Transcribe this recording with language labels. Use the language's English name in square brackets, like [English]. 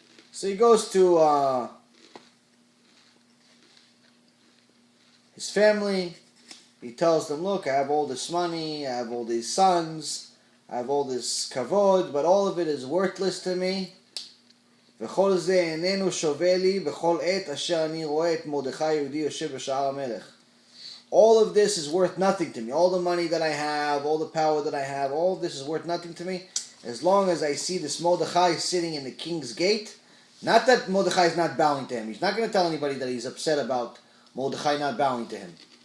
[English] So he goes to his family. He tells them, look, I have all this money, I have all these sons, I have all this kavod, but all of it is worthless to me. [Hebrew] וכל זה איננו שווה לי בכל עת אשר אני רואה את מרדכי היהודי יושב בשער המלך. [English] all of this is worth nothing to me. All the money that I have, all the power that I have, all of this is worth nothing to me as long as I see this Mordechai sitting in the king's gate. Not that Mordechai is not bowing to him. He's not going to tell anybody that he's upset about Mordechai not bowing to him.